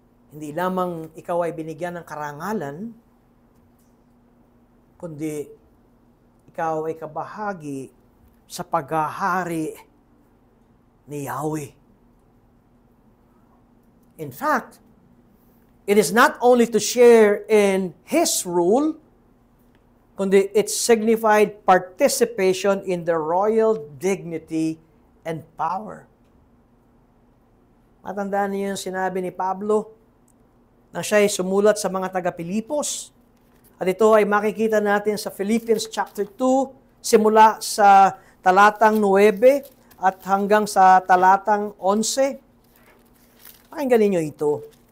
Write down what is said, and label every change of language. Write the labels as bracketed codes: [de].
[tl] Hindi lamang ikaw ay binigyan ng karangalan, kundi ikaw ay kabahagi sa paghahari ni Yahweh. [en] In fact, it is not only to share in His rule, [tl] kundi [en] it signified participation in the royal dignity and power. [tl] Matandaan niyo yung sinabi ni Pablo na siya ay sumulat sa mga taga-Pilipos. At ito ay makikita natin sa Philippians chapter 2, simula sa talatang 9 at hanggang sa talatang 11. Pakinggan ninyo ito.